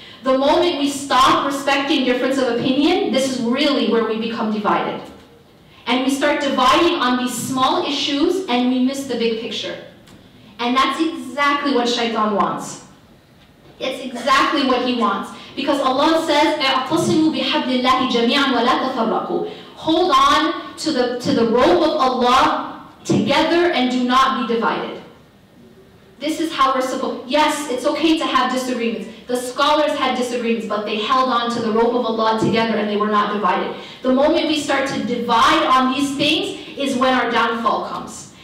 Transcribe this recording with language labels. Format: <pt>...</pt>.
<en>The moment we stop respecting difference of opinion, this is really where we become divided. And we start dividing on these small issues and we miss the big picture. And that's exactly what shaitan wants. It's exactly what he wants. Because Allah says,</en> <ar>اعتصموا بحبل الله جميعا ولا تفرقوا.</ar> <en>Hold on to the rope of Allah together and do not be divided. This is how we're supposed. Yes, it's okay to have disagreements. The scholars had disagreements, but they held on to the rope of Allah together and they were not divided. The moment we start to divide on these things is when our downfall comes.</en>